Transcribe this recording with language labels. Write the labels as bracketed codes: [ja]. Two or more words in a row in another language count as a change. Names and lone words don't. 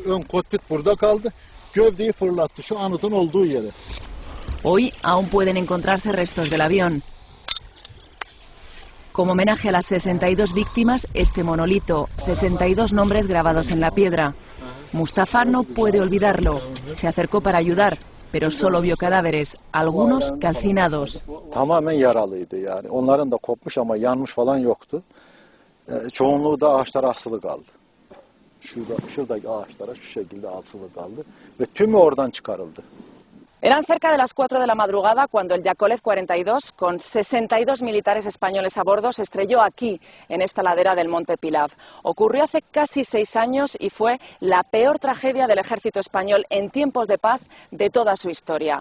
[es] Hoy aún pueden encontrarse restos del avión. Como homenaje a las 62 víctimas, este monolito, 62 nombres grabados en la piedra. Mustafa no puede olvidarlo. Se acercó para ayudar, pero solo vio cadáveres, algunos calcinados. [tr] Tamamen yaralıydı yani. Onların da kopmuş ama yanmış falan yoktu. Çoğunluğu da ağaçlara asılı kaldı. Şuradaki ağaçlara şu şekilde asılı kaldı ve tümü oradan çıkarıldı. [es] Eran cerca de las 4 de la madrugada cuando el Yakolev 42, con 62 militares españoles a bordo, se estrelló aquí, en esta ladera del monte Pilav. Ocurrió hace casi 6 años y fue la peor tragedia del ejército español en tiempos de paz de toda su historia.